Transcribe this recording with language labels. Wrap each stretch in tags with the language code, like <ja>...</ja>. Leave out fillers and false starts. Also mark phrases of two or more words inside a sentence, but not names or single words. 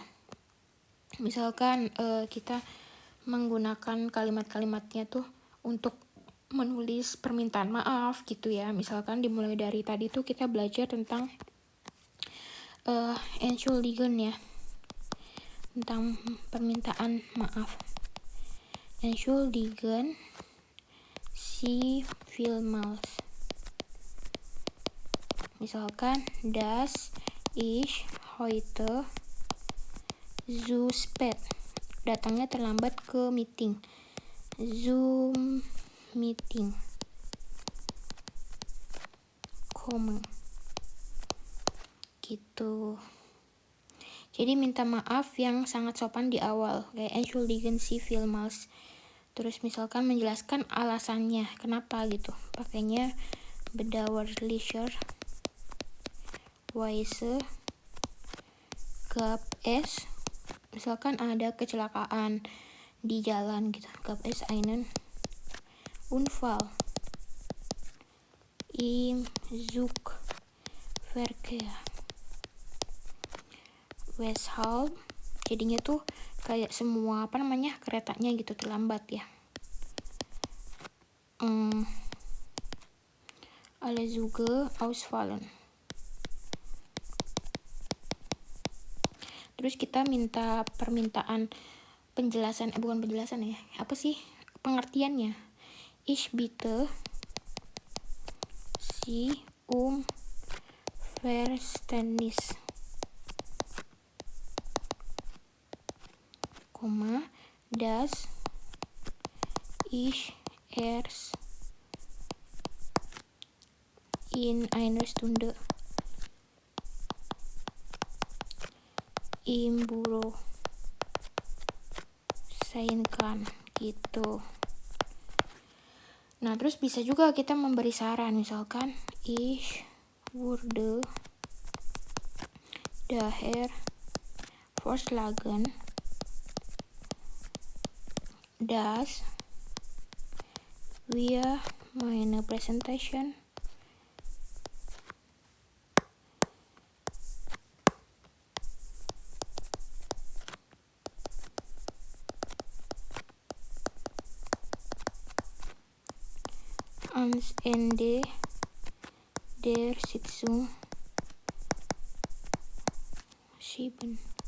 <id>Misalkan kita menggunakan kalimat-kalimatnya tuh untuk menulis permintaan maaf gitu ya. Misalkan dimulai dari tadi tuh kita belajar tentang Entschuldigen ya, tentang permintaan maaf.</id> <de>Entschuldigen Sie vielmals. Misalkan, dass ich heute zu spät,</de> <id>datangnya terlambat ke meeting, Zoom meeting, komme gitu. Jadi minta maaf yang sangat sopan di awal, kayak</id> <de>Entschuldigen Sie vielmals.</de> <id>Terus misalkan menjelaskan alasannya kenapa gitu, pakainya bedauerlicher</id> <de>Weise gab es,</de> <id>misalkan ada kecelakaan di jalan gitu,</id> <de>gab es einen Unfall im Zugverkehr, weshalb,</de> <id>jadinya tuh kayak semua apa namanya keretanya gitu terlambat ya.</id> <de>Alle Züge ausfallen.</de> <id>Terus kita minta permintaan penjelasan, bukan penjelasan ya, apa sih pengertiannya?</id> <de>Ich bitte Sie Verständnis, dass ich erst in einer Stunde im Büro sein kann gitu.</de> <id>Nah, terus bisa juga kita memberi saran, misalkan</id> <de>ich würde daher vorschlagen, dass wir meine Präsentation ans Ende der Sitzung schieben.</de>